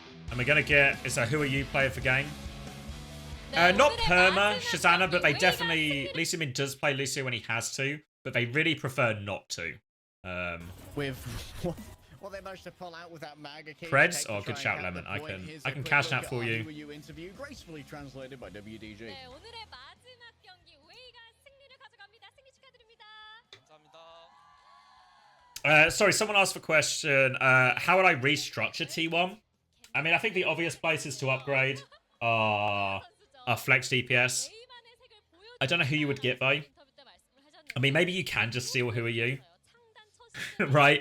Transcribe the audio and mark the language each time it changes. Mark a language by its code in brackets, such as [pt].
[en] And we're gonna get, is a Who Are You player for game? Not Perma, Shazana, but they definitely, Lucio Min does play Lucio when he has to, but they really prefer not to. With what they managed to pull out with that Maga kick. Preds? Oh, good shout, Lemon. I can cash that for you. Interview gracefully translated by WDG. [ko] 네, 오늘의 마지막 경기 웨이가 승리를 가져갑니다. 승리 축하드립니다. [en] Sorry, someone asked the question, how would I restructure T1? I mean, I think the obvious places to upgrade are Flex DPS. I don't know who you would get, though. I mean, maybe you can just steal Who Are You. Right?